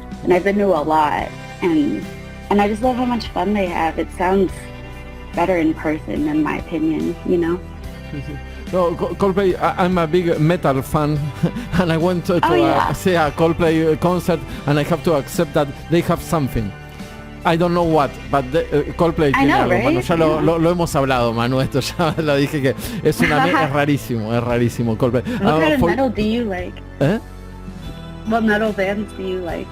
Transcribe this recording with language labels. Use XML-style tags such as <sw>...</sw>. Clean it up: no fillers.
<en>And I've been to a lot, and I just love how much fun they have. It sounds better in person, in my opinion, No, Coldplay, I'm a big metal fan, and I went to see a Coldplay concert, and I have to accept that they have something. I don't know what, but Coldplay</en> <es>tiene algo.</es> <en>Right?</en> <es>Bueno, ya lo hemos hablado, Manu, esto ya lo dije que es rarísimo Coldplay.</es> <en>What kind of metal do you like? ¿Eh? What metal bands do you like?</en>